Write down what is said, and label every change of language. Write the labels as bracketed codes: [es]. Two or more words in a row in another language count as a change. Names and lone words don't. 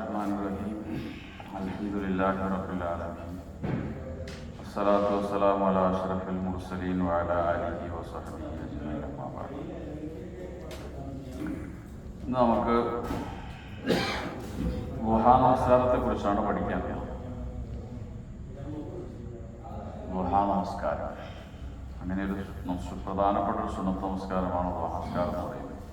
[ar] بسم الله الرحمن الرحيم. الحمد لله رب العالمين. والصلاة والسلام على أشرف المرسلين وعلى آله وصحبه أجمعين. أما بعد. [ml] ഇന്ന് നമുക്ക് ദുഹാ നമസ്കാരത്തെ കുറിച്ചാണ് പഠിക്കാൻ. ദുഹാ നമസ്കാരം അങ്ങനെ ഒരു പ്രധാനപ്പെട്ട ഒരു സുന്നത്ത് നമസ്കാരമാണ് ദുഹാ നമസ്കാരം എന്ന് പറയുന്നത്.